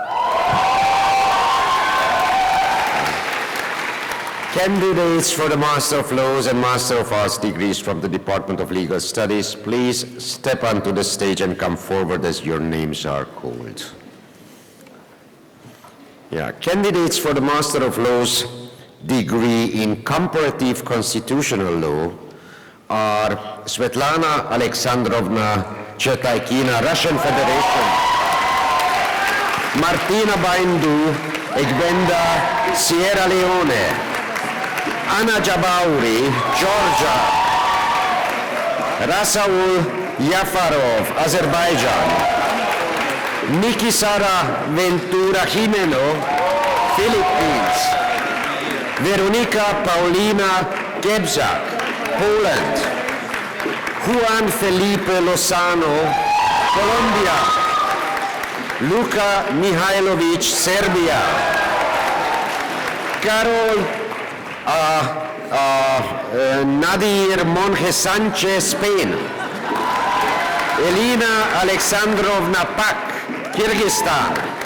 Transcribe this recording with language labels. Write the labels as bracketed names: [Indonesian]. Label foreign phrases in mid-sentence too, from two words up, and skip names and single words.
[English] Candidates for the Master of Laws and Master of Arts degrees from the Department of Legal Studies, please step onto the stage and come forward as your names are called. Candidates for the Master of Laws degree in Comparative Constitutional Law are Svetlana Alexandrovna Chetaikina, Russian Federation. Martina Baindu, Egbenda, Sierra Leone. Anna Jabauri, Georgia. Rasaul Yafarov, Azerbaijan. Niki Sara Ventura Jimeno, Philippines. Veronika Paulina Gebzak, Poland. Juan Felipe Lozano, Colombia. Luka Mihailovic, Serbia. Carol Nadir Monge Sanchez, Spain. Elina Alexandrovna Pak, Kyrgyzstan.